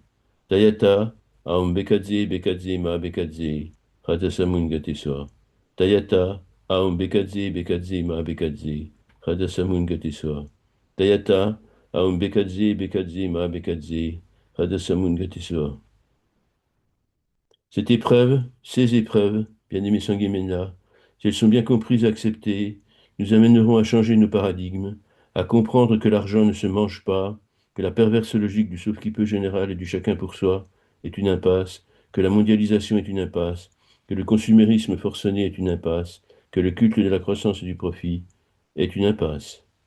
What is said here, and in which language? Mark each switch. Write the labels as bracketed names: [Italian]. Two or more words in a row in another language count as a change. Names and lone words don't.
[Sanskrit] Tayata, Aum Bekadze, Bekadze, Ma Bekadze, Radha Samun Gateswa. Tayata, Aum Bekadze, Bekadze, Ma Bekadze, Radha Samun Gateswa. Tayata, Aum Bekadze, Bekadze, Ma Bekadze, Radha Samun Gateswa. [French] Cette épreuve, ces épreuves, bien-aimé Sanguimena, si elles sont bien comprises et acceptées, nous amèneront à changer nos paradigmes, à comprendre que l'argent ne se mange pas, que la perverse logique du sauf-qui-peut général et du chacun pour soi est une impasse, que la mondialisation est une impasse, que le consumérisme forcené est une impasse, que le culte de la croissance et du profit est une impasse.